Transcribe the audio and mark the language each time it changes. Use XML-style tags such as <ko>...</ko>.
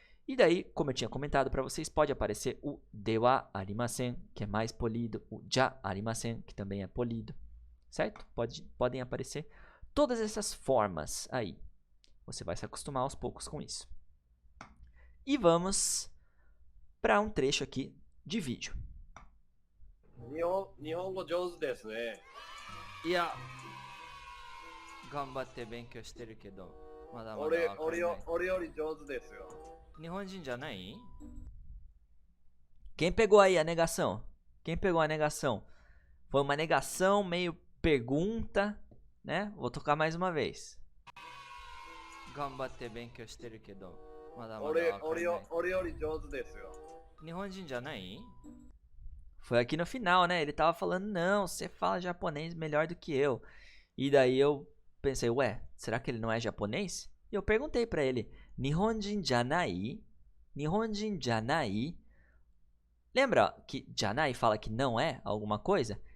<pt>E daí, como eu tinha comentado para vocês, pode aparecer o dewa arimasen, que é mais polido, o ja arimasen, que também é polido, certo? Podem aparecer todas essas formas aí. Você vai se acostumar aos poucos com isso. E vamos para um trecho aqui de vídeo.</pt> <ja>日本語上手ですね。いや、頑張って勉強してるけど、まだまだわからない。俺より上手ですよ。日本人じゃない?</ja> <pt>Quem pegou aí a negação? Quem pegou a negação? Foi uma negação meio pergunta, né? Vou tocar mais uma vez.</pt> <ja>頑張って勉強してるけど、まだまだわからない。俺より上手ですよ。日本人じゃない?</ja> <pt>Foi aqui no final, né? Ele tava falando, não, você fala japonês melhor do que eu. E daí eu pensei, ué, será que ele não é japonês? E eu perguntei pra ele,</pt> <ja>Nihonjin janai? Nihonjin janai?</ja> <pt>Lembra que janai fala que não é alguma coisa?</pt>